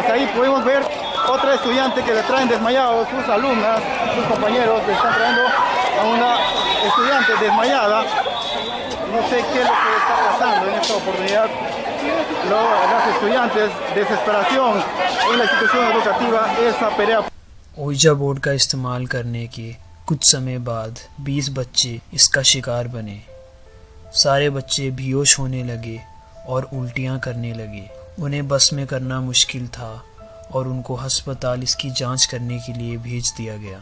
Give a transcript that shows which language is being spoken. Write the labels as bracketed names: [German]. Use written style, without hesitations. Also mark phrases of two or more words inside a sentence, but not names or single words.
[Spanish] Ahí podemos ver otra estudiante que le traen desmayado, sus alumnas, sus compañeros le están trayendo a una estudiante desmayada. No sé qué es lo que está pasando en esta oportunidad. Las estudiantes, desesperación en la institución educativa, esa Perea। [Hindi] ओइजा बोर्ड का इस्तेमाल करने के कुछ समय बाद 20 बच्चे इसका शिकार बने। सारे बच्चे बेहोश होने लगे और उल्टियां करने लगे। उन्हें बस में करना मुश्किल था और उनको अस्पताल इसकी जांच करने के लिए भेज दिया गया।